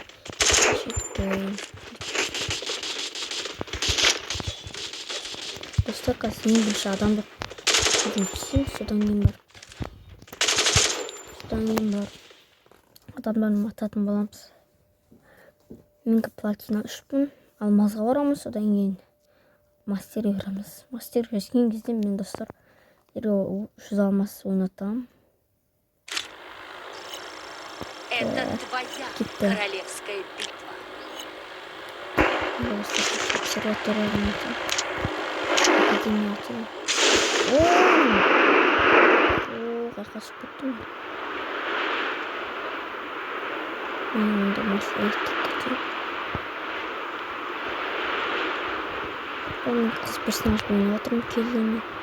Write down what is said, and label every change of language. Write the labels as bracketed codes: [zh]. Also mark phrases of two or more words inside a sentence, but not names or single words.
[kk] Достар, қазір ең бірінші адамды түсем, содан кейін бар адамдарын ататын боламыз. Менікі платина 3000, алмазға барамыз, содан кейін мастерге кіреміз. Мастерге жеткен кезде мен, достар, 100 алмаз ойнатамын. [ru] Это твоя королевская битва. [kk] Обсерватория ойнатамын. Академия атамын. Қашып кеттім. Мен онда мастерге кетем. Мен қыз персонаж ойнап отырмын келгенде.